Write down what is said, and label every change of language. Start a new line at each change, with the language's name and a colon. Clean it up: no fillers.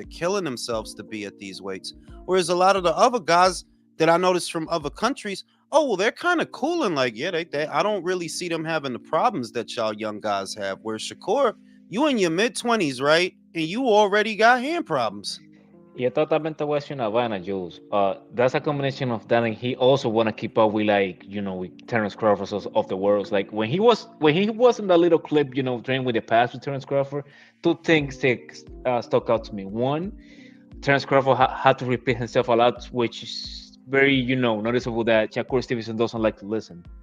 English: They're killing themselves to be at these weights. Whereas a lot of the other guys that I noticed from other countries, oh, well, they're kind of cool and like, yeah, they I don't really see them having the problems that y'all young guys have. Whereas Shakur, you in your mid-20s, right? And you already got hand problems.
Spanish: Yeah, totalmente voy a decir una vaina, Jules.
English: That's a combination of that, and he also want to keep up with with Terence Crawford of the world. Like when he was in that little clip, training with the past with Terence Crawford, two things stuck out to me. One, Terence Crawford had to repeat himself a lot, which is very noticeable that Shakur Stevenson doesn't like to listen.